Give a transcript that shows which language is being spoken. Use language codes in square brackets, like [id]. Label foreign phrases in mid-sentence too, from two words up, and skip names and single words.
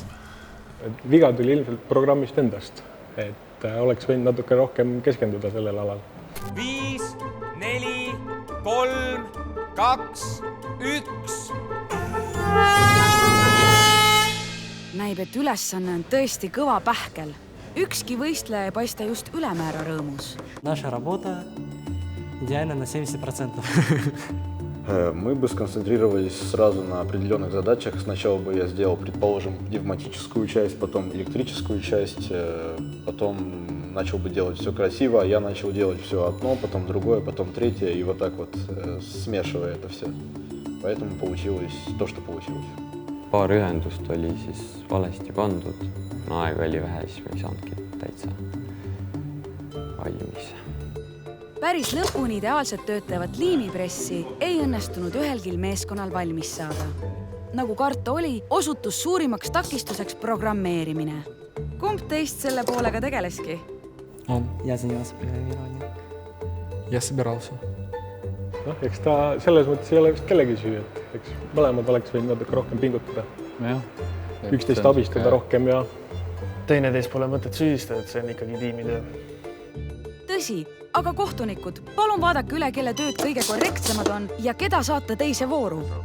[et] Viga tuli ilmselt programmist endast, et oleks võinud natuke rohkem keskenduda sellel alal. 5, 4, 3, 2, 1. Näib, et ülesanne on tõesti kõva pähkel. Ükski võistleja ei paista just ülemäära rõõmus. [ru] Наша работа идеально на 70%. Мы бы сконцентрировались сразу на определенных задачах. Сначала бы я сделал, предположим, пневматическую часть, потом электрическую часть, потом начал бы делать все красиво, а я начал делать все одно, потом другое, потом третье, и вот так вот смешивая это все. Поэтому получилось то, что получилось. [et] Paar ühendust oli siis valesti pandud. Aega oli vähe, siis me ei saanudki täitsa valmis. Päris lõpuni ideaalselt töötavat liimipressi ei õnnestunud ühelgi meeskonnal valmis saada. Nagu karta oli, osutus suurimaks takistuseks programmeerimine. Kumb teist selle poolega tegeleski? [ru] Я занимался программированием. Я собирался. [et] Eks ta selles mõttes ei ole vist kellegi süü, et eks mõlemad oleks võinud natuke rohkem pingutada. Üksteist abistada rohkem ja... Teineteist pole mõtet süüdistada, et see on ikkagi tiimitöö. Tõsi, aga kohtunikud, palun vaadake üle, kelle tööd kõige korrektsemad on ja keda saata teise vooru.